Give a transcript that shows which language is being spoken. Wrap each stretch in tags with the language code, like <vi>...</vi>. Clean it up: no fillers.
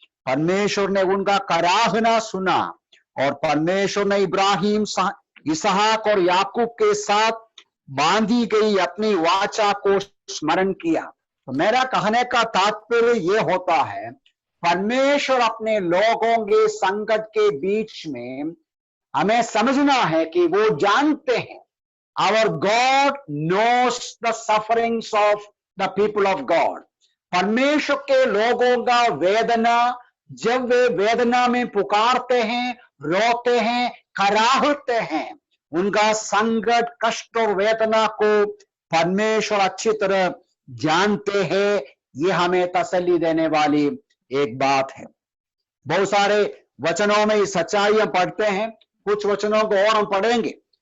<hi>परमेश्वर ने उनका कराहना सुना, और परमेश्वर ने इब्राहिम, इसहाक और याकूब के साथ बांधी गई अपनी वाचा को स्मरण किया। तो मेरा कहने का तात्पर्य ये होता है, परमेश्वर अपने लोगों के संकट के बीच में हमें समझना है कि वो जानते हैं।</hi> <en>Our God knows the sufferings of the people of God.</en> <hi>परमेश्वर के लोगों का वेदना, जब वे वेदना में पुकारते हैं, रोते हैं, कराहते हैं, उनका संकट, कष्ट और वेदना को परमेश्वर अच्छी तरह जानते हैं। ये हमें तसल्ली देने वाली एक बात है। बहुत सारे वचनों में सच्चाई हम पढ़ते हैं, कुछ वचनों को और हम पढ़ेंगे।</hi>